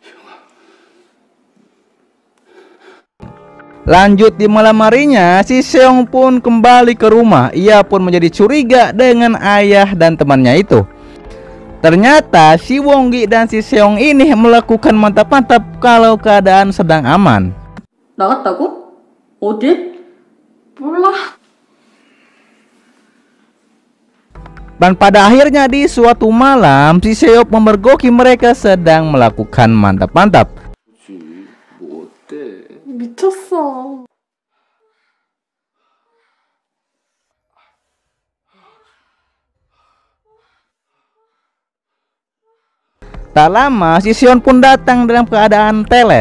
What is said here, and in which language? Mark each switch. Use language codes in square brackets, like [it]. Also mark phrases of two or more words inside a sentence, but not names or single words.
[id] Lanjut di malam harinya, si Seong pun kembali ke rumah. Ia pun menjadi curiga dengan ayah dan temannya itu. Ternyata si Wonggi dan si Seong ini melakukan mantap-mantap kalau keadaan sedang aman. [ko] 나갔다고? 어디? 몰라. [id] Dan pada akhirnya di suatu malam, si Seop memergoki mereka sedang melakukan mantap-mantap. [ko] 미쳤어. [id] Tak lama, si Seon pun datang dalam keadaan teler.